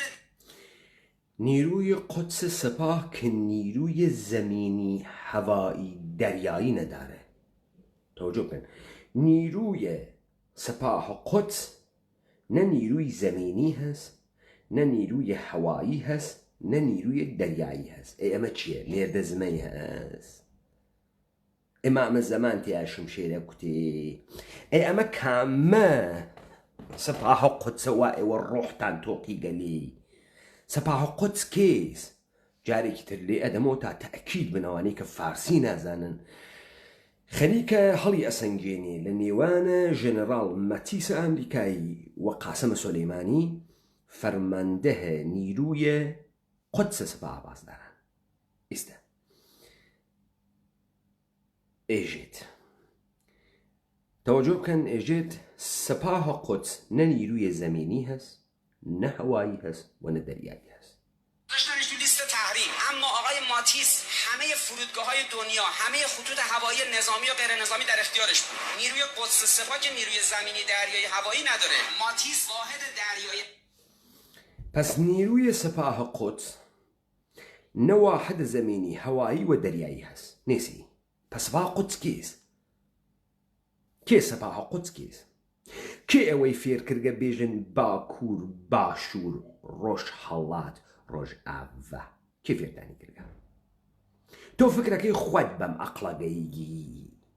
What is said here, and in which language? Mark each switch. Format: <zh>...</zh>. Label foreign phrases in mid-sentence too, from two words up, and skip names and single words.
<fa>نیروی قدس سپاه که نیروی زمینی، هوایی، دریایی نداره. توجه کن، نیروی سپاه قدس نه نیروی زمینی هست، نه نیروی هوایی هست، نه نیروی دریایی هست. ای اما چیه؟ لێردەزمەی هست.</fa> <ckb>ئێمە زەمان تیا شمشێرە کوتێ. ئەی ئەمە کامە سپاه قدس وا ئێوە ڕۆحتان تۆقی گەلێ. سپاه قدس کێس؟ جارێکی تر لێ ئەدەمەوە تا تەئکید بنەوانەی کە فارسی نازانن خەریکە هەڵی ئەسەنگێنێ لە نێوانە ژێنەڕاڵ مەتیسە ئەمریکایی و قاسم سولیمانی فەرماندەهە نیرویە قدس سپاه پاسداران. ئێستا ئێژێت تەوەجۆ بکەن، ئێژێت</ckb> <fa>سپاه قدس نه نیروی زمینی هست، نه هوایی هست و نه دریایی هست. داشتنش تو لیست تحریم. اما آقای ماتیس همه فرودگاه‌های دنیا، همه خطوط هوایی نظامی و غیر نظامی در اختیارش بود. نیروی قدس سپاه که نیروی زمینی، دریایی، هوایی نداره. ماتیس واحد دریایی. پس نیروی سپاه قدس نه واحد زمینی، هوایی و دریایی هست. نیسی. پس سپاه قدس کیست؟</fa> <ckb>کێ سەپاه قودس کێس؟ کێ ئەوەی فێر کردگە بێژن باکوور، باشوور، ڕۆژ هەڵات، ڕۆژ ئاڤە؟ کێ فێردانی کردگە؟ تۆ فکرەکەی خۆت بەم ئەقڵەگەیگی؟</ckb>